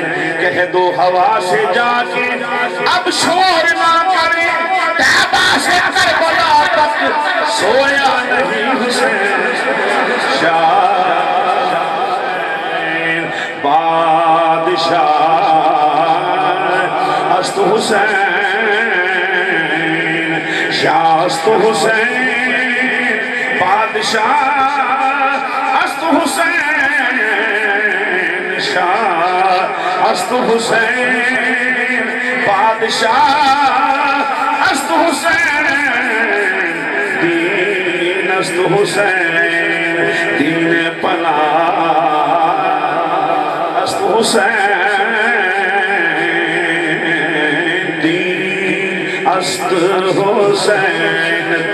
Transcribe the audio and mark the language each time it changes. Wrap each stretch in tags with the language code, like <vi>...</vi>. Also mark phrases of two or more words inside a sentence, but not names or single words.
<ur>کہہ دو ہوا سے جا کے اب شور نہ کرے، طیبہ سے کربلا تک سویا نہیں حسین، شاہین</ur> <fa>بادشاہ است حسین، شاہ است حسین بادشاہ است حسین، شاہ است حسین بادشاہ است حسین، دین است حسین، دین پناہ است حسین، دین است حسین،</fa>